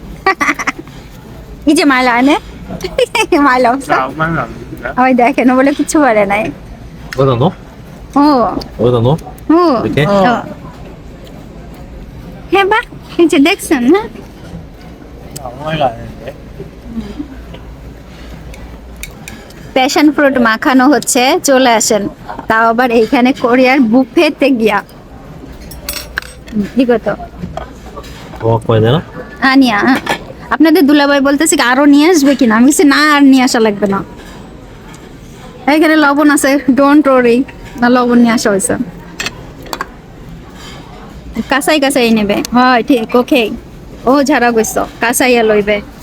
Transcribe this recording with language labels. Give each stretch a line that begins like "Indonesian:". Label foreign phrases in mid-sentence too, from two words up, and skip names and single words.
Bangla: এই যে মাইলা আনে মাইলা ওই দেখেন, ও বলে কিছু বলে নাই।
Korean: 어디다 넣어? ও 어디다 넣어? ও 이렇게?
Bangla: হ্যাঁ বা এই যে দেখছেন না,
Korean: 아무 말도 안 했는데.
English: passion fruit
Bangla: মাখানো হচ্ছে, চলে আসেন। তাও আবার এইখানে কোরিয়ার বুফেতে গিয়া। কি কত
Korean: 뭐 갖고 와야 되나?
Bangla: আনিয়া, আপনাদের দুলাভাই বলতেছে কি আরো নিয়ে আসবে কিনা, আমি বলছি না আর নিয়ে আসা লাগবে না, এখানে লবণ আছে,
English: don't worry,
Bangla: না লবণ নিয়ে আসা হয়েছে। কাঁচাই কাঁচাই নেবে, হয় ঠিক, ওকে। ও ঝাড়া গেছ কাঁচাইয়া লইবে।